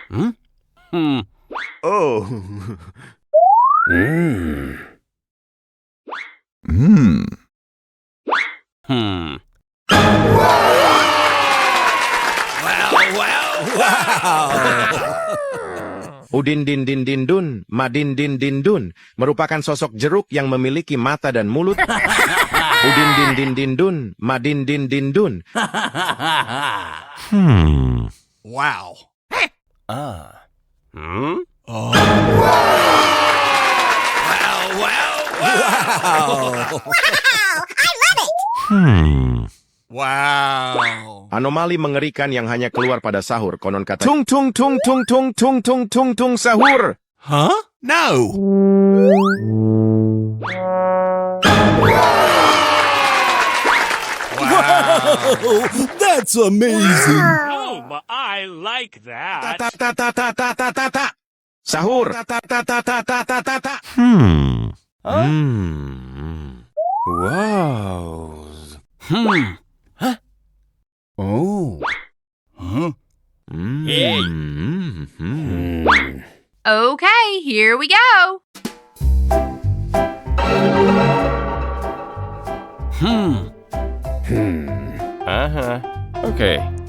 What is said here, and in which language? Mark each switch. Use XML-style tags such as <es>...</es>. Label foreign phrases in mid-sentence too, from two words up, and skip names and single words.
<id>Oh! Udin din din din dun, madin din din dun, merupakan sosok jeruk yang memiliki mata dan mulut. Udin din din din dun, madin din din dun. Wow. Wow. Anomali mengerikan yang hanya keluar pada sahur, konon katanya. Tung tung tung tung tung tung tung tung tung sahur.</id> <en>Huh? No. Wow, that's amazing. Oh, but I like that. Ta ta ta ta ta ta ta ta. Sahur. Ta ta ta ta ta ta ta ta ta. Wow! Oh. Okay, here we go. Okay.</en>